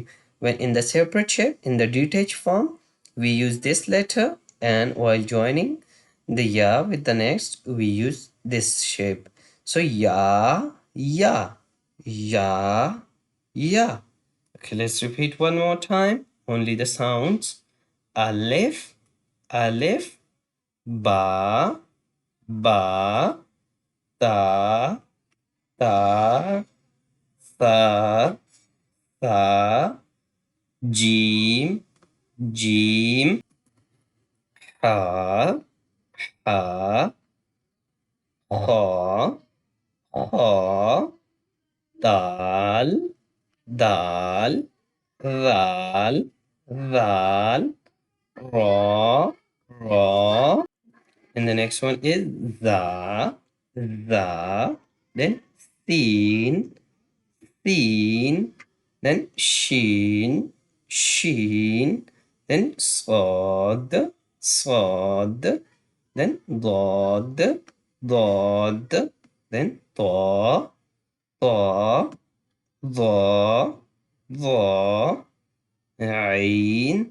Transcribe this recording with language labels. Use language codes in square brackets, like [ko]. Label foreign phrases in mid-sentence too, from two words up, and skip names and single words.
[en] When in the separate shape, in the detached form, we use this letter, and while joining the ya with the next, we use this shape. So ya, ya, ya, ya. Okay, let's repeat one more time. Only the sounds. Alif, alif, ba, ba, ta, ta, sa, sa, jeem, jeem, ha, ha, ha, ha, dal, dal, ral, ral, ra, ra. And the next one is the, then seen, seen, then sheen, sheen, then صاد, صاد, then ضاد, ضاد, then طا, طا, ظا, ظا, عين,